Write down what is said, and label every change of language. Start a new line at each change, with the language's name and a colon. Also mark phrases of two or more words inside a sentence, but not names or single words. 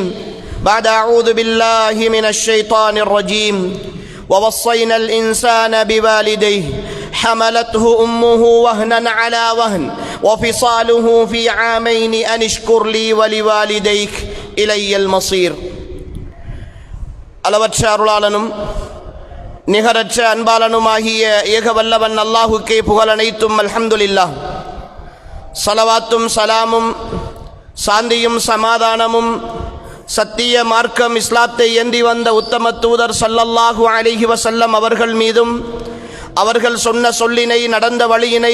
Arabic: بعد أعوذ بالله من الشيطان الرجيم ووصينا الإنسان بوالديه حملته أمه وهنا على وهن وفصاله في عامين أن اشكر لي ولوالديك إلي المصير
Tamil: அளவற்ற அருளாளனும் நிகரற்ற அன்பாளனுமாகிய ஏகவல்லவன் அல்லாஹுக்கே புகழ் அனைத்தும்
Arabic: அல்ஹம்துலில்லாஹ்.
Tamil: ஸலவாத்தும் சலாமும் சாந்தியும் சமாதானமும் சத்திய மார்க்கம் இஸ்லாத்தை ஏந்தி வந்த உத்தம தூதர்
Arabic: صلى الله عليه وسلم
Tamil: அவர்கள் மீதும் அவர்கள் சொன்ன சொல்லினை நடந்த வழியினை